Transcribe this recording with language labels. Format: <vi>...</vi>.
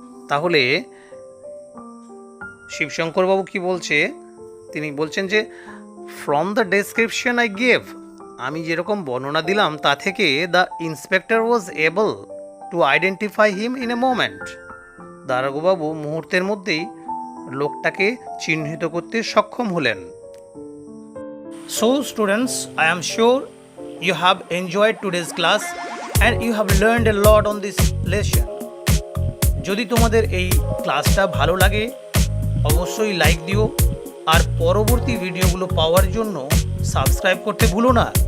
<bn>তাহলে শিবশঙ্করবাবু কি বলছে, তিনি বলছেন যে</bn> <en>from the description I gave,</en> <bn>আমি যেরকম বর্ণনা দিলাম তা থেকে</bn> <en>the inspector was able to identify him in a moment,</en> <bn>দারোগাবাবু মুহূর্তের মধ্যেই লোকটাকে চিহ্নিত করতে সক্ষম হলেন।</bn> <en>So students, I am sure you have enjoyed today's class and you have learned a lot on this lesson.</en> <bn>যদি তোমাদের এই ক্লাসটা ভালো লাগে অবশ্যই লাইক দিও, আর পরবর্তী ভিডিওগুলো পাওয়ার জন্য সাবস্ক্রাইব করতে ভুলো না।</bn>